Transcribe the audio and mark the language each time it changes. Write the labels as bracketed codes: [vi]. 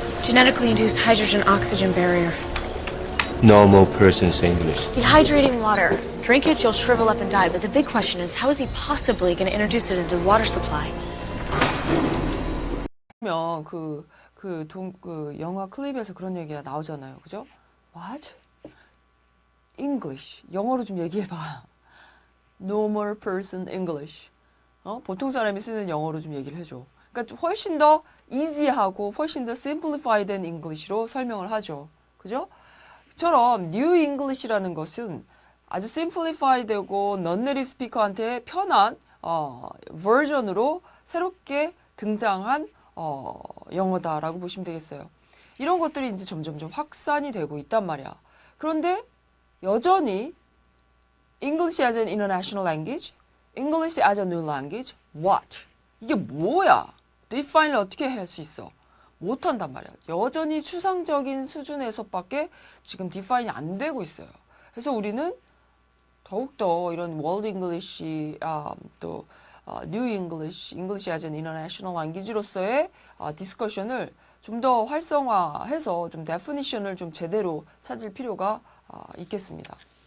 [en] Genetically induced hydrogen-oxygen barrier. Normal person's English. Dehydrating water. Drink it, you'll shrivel up and die. But the big question is, how is he possibly going to introduce it into the water supply? [ko] 그러면 그 영화 클립에서 그런 얘기가 나오잖아요. 그죠? [en] What? English. [ko] 영어로 좀 얘기해봐. [en] Normal person English. [ko] 보통 사람이 쓰는 영어로 좀 얘기를 해줘. 그러니까 좀 훨씬 더 easy하고 훨씬 더 [en] simplified than English [ko] 로 설명을 하죠. 그죠? 처럼 New English라는 것은 아주 simplify 되고 non-native speaker한테 편한 버전으로 새롭게 등장한 영어다라고 보시면 되겠어요. 이런 것들이 이제 점점점 확산이 되고 있단 말이야. 그런데 여전히 [en] English as an international language, English as a new language, what? [ko] 이게 뭐야? define을 어떻게 할 수 있어? 못한단 말이야. 여전히 추상적인 수준에서밖에 지금 디파인이 안 되고 있어요. 그래서 우리는 더욱더 이런 월드 잉글리시, 또 뉴 잉글리시, 잉글리시 as an international language로서의 디스커션을 좀 더 활성화해서 좀 데피니션을 좀 제대로 찾을 필요가 있겠습니다.